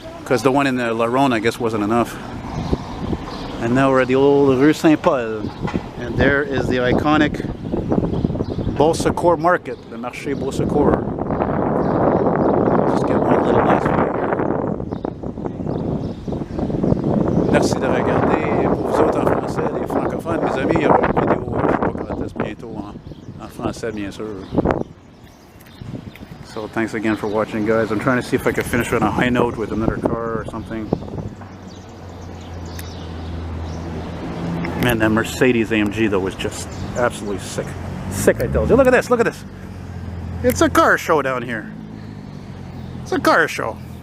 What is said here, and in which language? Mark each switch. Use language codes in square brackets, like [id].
[en] Because the one in the La Ronde, I guess, wasn't enough. And now we're at the old Rue Saint-Paul. And there is the iconic Beausecours Market, the Marché Beausecours. Just get one little nice video here. [fr] Merci de regarder. Pour vous autres en français, les francophones, mes amis, il y aura une vidéo, je ne sais pas quand est-ce, bientôt en français, bien sûr. [en] So thanks again for watching, guys. I'm trying to see if I can finish on a high note with another car or something. Man, that Mercedes AMG though was just absolutely sick. Sick, I tell you. Look at this, look at this. It's a car show down here. It's a car show.